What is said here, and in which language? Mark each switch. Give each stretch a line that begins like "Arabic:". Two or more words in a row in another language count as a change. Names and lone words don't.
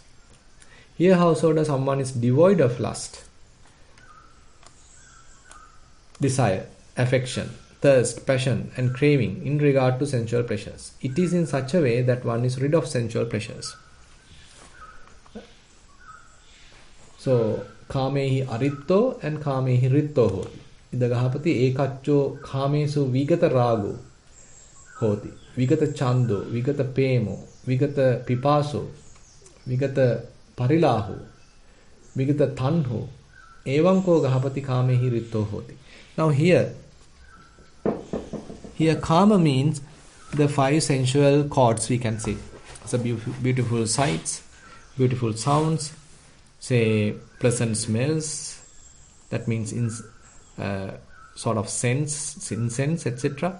English: Here householder, someone is devoid of lust, desire, affection, thirst, passion and craving in regard to sensual pleasures. It is in such a way that one is rid of sensual pleasures. So,
Pali: kāmehi aritto and kāmehi ritto hoti. Ida gahapati ekaccho kāmesu vigata rago hoti. Vigata chando, vigata pemo, vigata pipaso, vigata parilahu, vigata tanho. Evanko gahapati kāmehi ritto hoti.
English: Now here kama means the 5 sensual chords, we can say. So beautiful sights, beautiful sounds, say pleasant smells, that means in sort of sense, incense, etc.